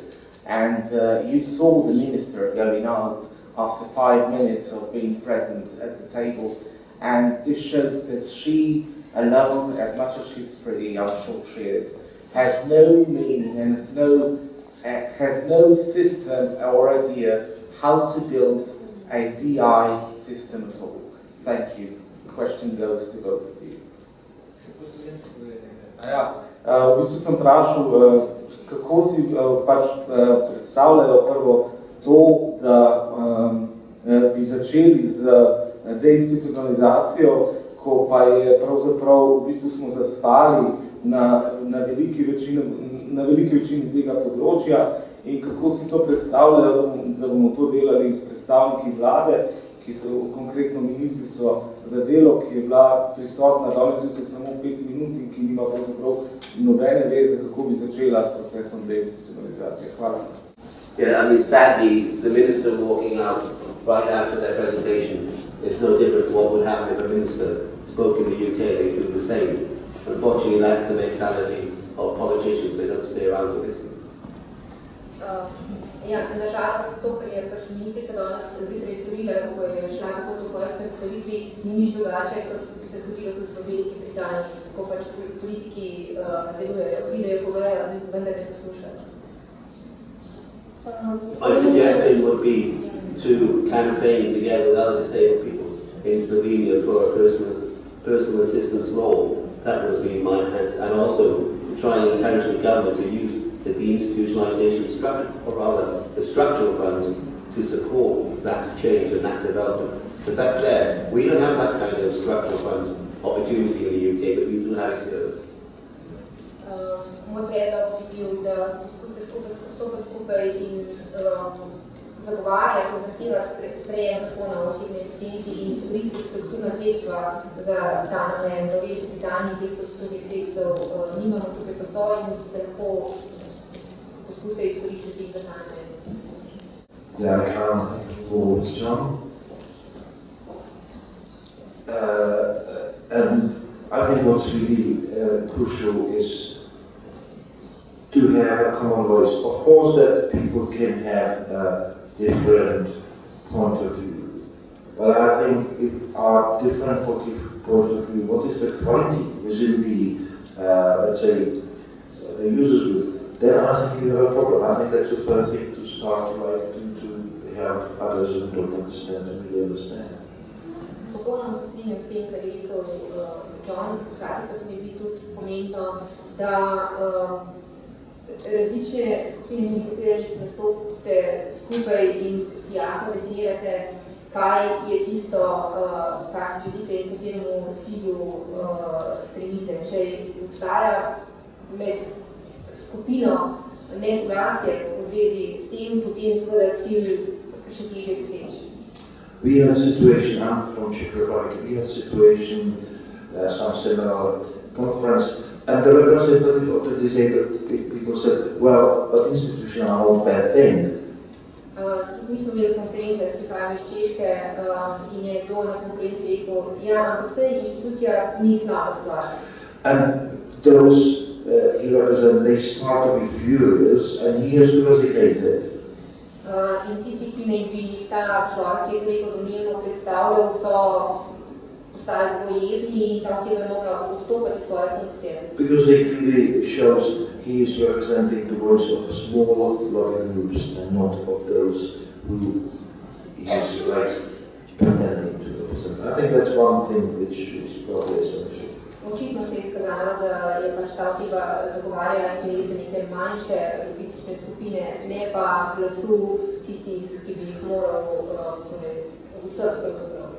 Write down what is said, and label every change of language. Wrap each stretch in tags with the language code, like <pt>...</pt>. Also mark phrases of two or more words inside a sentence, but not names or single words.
<en>And you saw the minister going out after 5 minutes of being present at the table, and this shows that she alone, as much as she's pretty, I'm sure she is, has no meaning and has no has no system or idea how to build a DI system at all. Thank you. The question goes to both of you.</en> <sl>V bistvu sem vprašal, kako si predstavljajo prvo to, da bi začeli z deinstitucionalizacijo, ko pa je pravzaprav, v bistvu smo zaspali na veliki večini tega področja in kako si to predstavljajo, da bomo to delali s predstavniki vlade, ki so konkretno ministrstvo za delo, ki je bila prisotna danes jutri samo 5 minut in ki nima pravzaprav nobene veze, kako bi začela s procesom deinstitucionalizacije. Hvala.</sl> <en>Yeah, I mean, sadly, the minister walking out right after their presentation is no different to what would happen if a minister spoke in the UK. They do the same. Unfortunately, that's the mentality of politicians. They don't stay around to listen.</en> <sl>Ja, nažalost, to, kar je pač ministrica danes zjutraj storila, ko je šla tako do svojih predstavitvi, ni nič drugače, kot bi se zgodilo tudi v Veliki Britaniji, ko pač politiki delujejo, pridejo, povejo, vendar ne poslušajo.</sl> <en>My suggestion would be to campaign together with other disabled people in Slovenia for a personal assistance role. That would be my answer. And also try and encourage the government to use the deinstitutionalization structure, or rather the structural funds, to support that change and that development. Because that's there. We don't have that kind of structural funds opportunity in the UK, but we do have it here.</en> <sl>Moj predlog bi bil, da stopiti skupaj in zagovarjati in zahtevati sprejem zakona o osebni asistenci in izkoristiti strukturna sredstva za ta namen. V Veliki Britaniji teh strukturnih sredstev nimamo tukaj pa so in se lahko poskušajo izkoristiti za ta namen.</sl> <en>Yeah, I can't forward, John. And I think what's really crucial is to have a common voice. Of course that people can have a different point of view, but I think if our different point of view, what is the quality within the, let's say, the users group, then I think you have a problem. I think that's the first thing to start, like, to have others who don't understand and really understand.</en> <sl>Popolnoma se strinjam s tem, kar je rekel John, hkrati pa se mi zdi tudi pomembno, da različne skupine individualnih nastopite skupaj in si jasno definirate, kaj je tisto, kar si želite in kateremu cilju stremite. Če obstaja med skupino nesoglasje v zvezi s tem, potem seveda cilj še težje doseči.</sl> <en>We had a situation, I'm from Czech Republic, we had a situation, some similar conference, and the representative of the disabled people said, well, an institution are not a bad thing.</en> <sl>Mi smo imeli konferenco, jaz prihajam iz Češke in je nekdo na konferenci rekel, ja, ampak vse institucija ni slaba stvar.</sl> <en>And those he represents, they start to be furious, and he has to resicate it.</en> <sl>In tisti, ki naj bi ta človek, ki je rekel domnevno predstavljal, so postali zelo jezni in ta oseba je mogla odstopiti svoje funkcije.</sl> <en>Because they clearly shows he is representing the voice of small lobby groups and not of those who he is like pretending to represent. I think that's one thing which is probably essential.</en> <sl>Očitno se je izkazalo, da je pač ta oseba zagovarjala interese neke manjše politične skupine, ne pa glasu tistih, ki bi jih moral vseh</sl>